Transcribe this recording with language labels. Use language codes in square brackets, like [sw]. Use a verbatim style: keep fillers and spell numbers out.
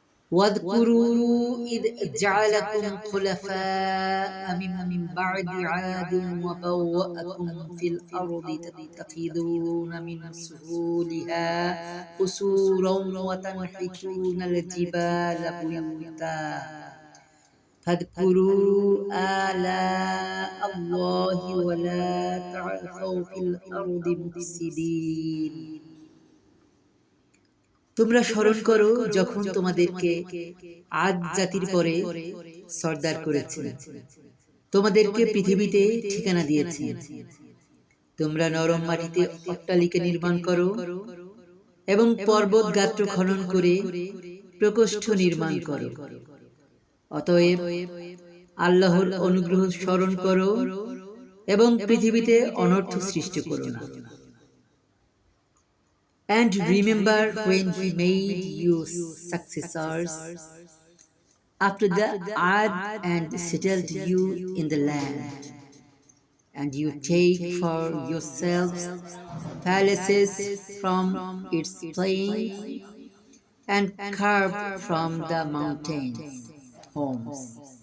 [ar] واذكروا إذ جعلكم خلفاء من بعد عاد وبوأكم في الأرض تتخذون من سهولها قصورا وتنحتون الجبال بيوتا فاذكروا آلاء الله ولا تعثوا في الأرض مفسدين. [bn] তোমরা স্মরণ করো যখন তোমাদেরকে আদ জাতির পরে সর্দার করেছে, তোমাদেরকে পৃথিবীতে ঠিকানা দিয়েছে। তোমরা নরম মাটিতে অট্টালিকা নির্মাণ করো এবং পর্বত গাত্র খনন করে প্রকোষ্ঠ নির্মাণ করো। অতএব আল্লাহর অনুগ্রহ স্মরণ করো এবং পৃথিবীতে অনর্থ সৃষ্টি করো না। [en] And remember when He made you successors after the Ad and settled you in the land. And you take for yourselves palaces from its plains and carve from the mountains homes.